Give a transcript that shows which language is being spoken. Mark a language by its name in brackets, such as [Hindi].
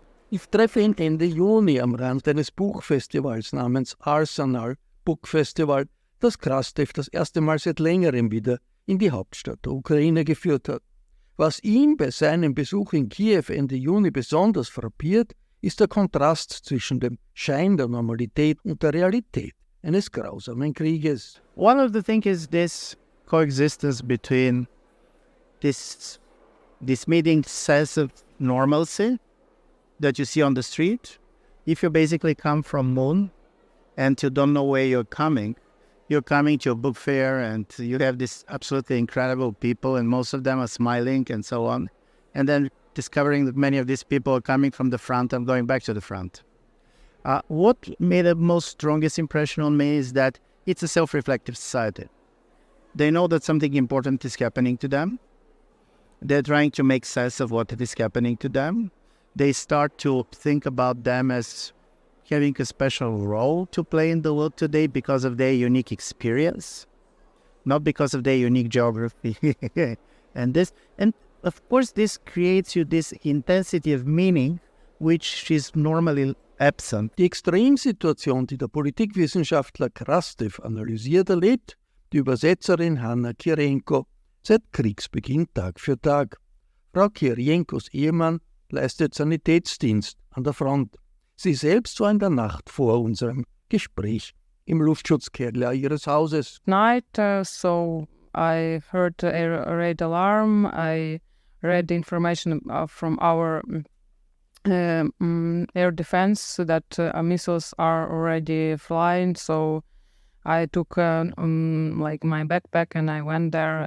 [German] Ich treffe ihn Ende Juni am Rand eines Buchfestivals namens Arsenal Book Festival, das Krastev das erste Mal seit längerem wieder in die Hauptstadt der Ukraine geführt hat. Was ihn bei seinem Besuch in Kiew Ende Juni besonders frappiert, ist der Kontrast zwischen dem Schein der Normalität und der Realität eines grausamen Krieges. [English] One of the things is this coexistence between this meeting sense of normalcy that you see on the street. If you basically come from Moon and you don't know where you're coming to a book fair and you have this absolutely incredible people and most of them are smiling and so on. And then discovering that many of these people are coming from the front and going back to the front. What made the most strongest impression on me is that it's a self-reflective society. They know that something important is happening to them. They're trying to make sense of what is happening to them. They start to think about them as having a special role to play in the world today because of their unique experience, not because of their unique geography. And of course, this creates you this intensity of meaning, which is normally absent. [German] Die Extremsituation, die der Politikwissenschaftler Krastev analysiert, erlebt die Übersetzerin Kirijenko seit Kriegsbeginn Tag für Tag. Frau Kirijenkos Ehemann leistet Sanitätsdienst an der Front. Sie selbst war in der Nacht vor unserem Gespräch im Luftschutzkeller ihres Hauses. [English] Night, so I heard a red alarm. I read the information from our air defense that missiles are already flying. So I took my backpack and I went there.